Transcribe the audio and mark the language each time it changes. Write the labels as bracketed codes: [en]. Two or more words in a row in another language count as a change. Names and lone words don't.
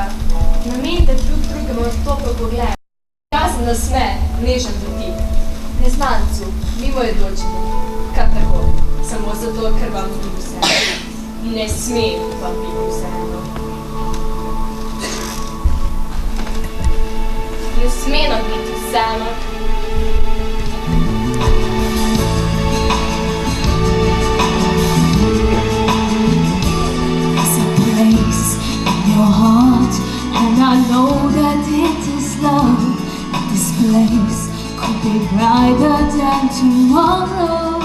[sl] Namenite drug drugemu topel pogled. Jasen nasmeh, nežen dotik. Neznancu, mimoidočemu, kar tako. Samo zato, ker vam ni vseeno. Ne sme vam biti vseeno. Ne sme nam biti vseeno. [en] Your heart, and I know that it is love. This place could be brighter than tomorrow.